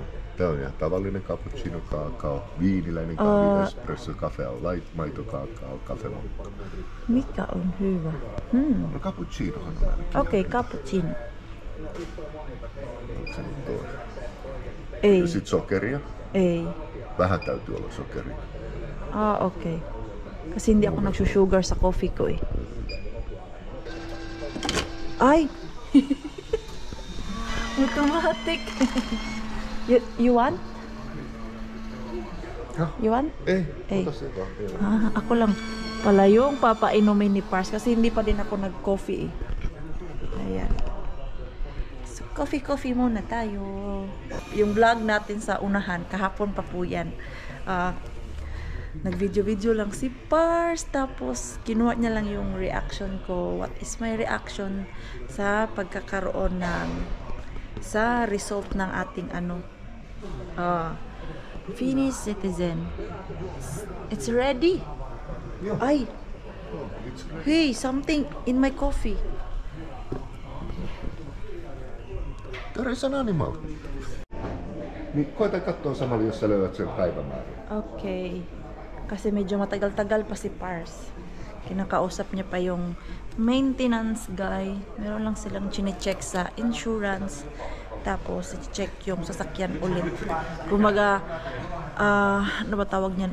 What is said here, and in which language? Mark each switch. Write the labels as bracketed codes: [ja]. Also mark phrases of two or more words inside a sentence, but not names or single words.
[fi] Tää on ihan tavallinen cappuccino, kakao, viiniläinen kahvi, espresso, café au light, maito, kakao, kafe mocha. Mikä on hyvä? No cappuccinohan on ainakin. Okei, cappuccino. Onko se nyt toi? Ei, Ja sit sokeria. ei. Vähän täytyy olla sokeria. [en] Okay. [tl] Kasi hindi ako nagsusugar sa coffee ko eh. [en] Ay! Automatic. You want? Huh? You want? [fi] Ei, Ei. ota se vaan. [tl] Ako lang pala yung papainumin ni Pars kasi hindi pa din ako nag-coffee eh. Ayan. So, coffee muna tayo. Yung vlog natin sa unahan, kahapon pa po yan. Nag-video lang si Pars, tapos kinuha niya lang yung reaction ko. [en] What is my reaction [tl] sa pagkakaroon ng sa [en] result [tl] ng ating [en] Finnish citizen. It's ready. Ay, hey, something in my coffee. There is an animal. [fi] Niin koita katsoa samalla, jos sä löydät sen päivämäärän. [en] Okay. [tl] Kasi medyo matagal-tagal pa si Pars. Kinakausap niya pa yung maintenance guy. Meron lang silang chine-check sa insurance. Tapos, i-check yung sasakyan ulit. Kumaga, ano ba tawag niyan?